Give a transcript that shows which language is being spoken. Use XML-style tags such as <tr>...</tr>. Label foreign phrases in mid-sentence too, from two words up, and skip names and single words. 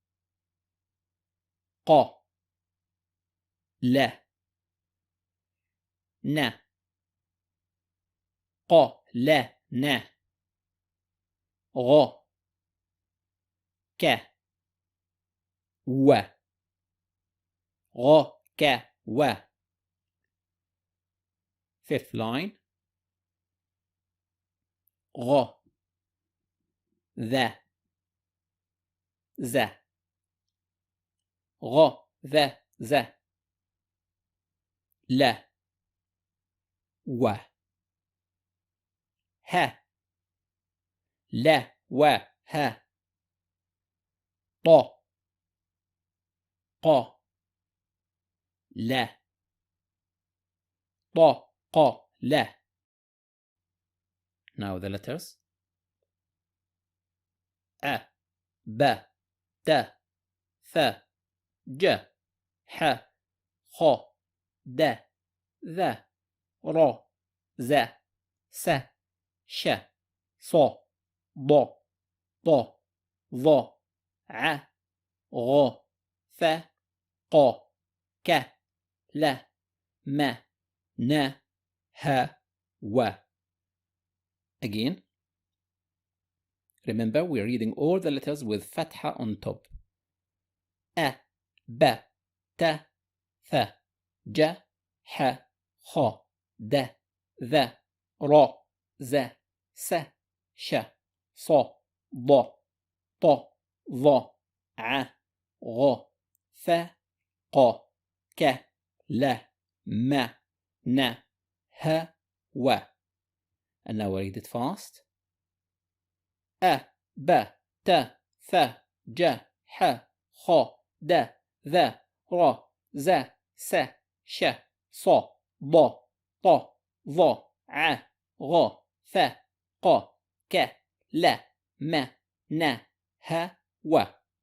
<ar>ق, ل, ن, ق, ل, ن, غ, ك, و, غ, ك, و.</ar> <en>Fifth line,</en> <ar>غ, ذ, ز, غ, ذ, ز, ل, و, ه, ل, و, ه, ت, ق, ل, ت, ق, ل.</ar> <en>Now the letters.</en> <ar>A, ب, ت, ث, ج, ح, خ, د, ذا, را, ذا, س, ش, ص, ض, ط, ظ, ع, غ, ف, ق, ك, ل, م, ن, ه, و.</ar> <en>Again, remember we are reading all the letters with fatha on top.</en> <ar>A, ب, ت, ث, ج, ح, خ, د, ذا, را, ذا, س, ش, ص, ض, ط, ظ, ع, غ, ف, ق, ك, ل, م, ن, ه, و.</ar> <en>And now I read it fast. A,</en> <ar>ب, ت, ث, ج, ح, خ, د, ذا, را, ذا, س, ش, ص, ض, ط, ظ, ع, غ, ف, ق, ك, ل, م, ن, ه, و.</ar>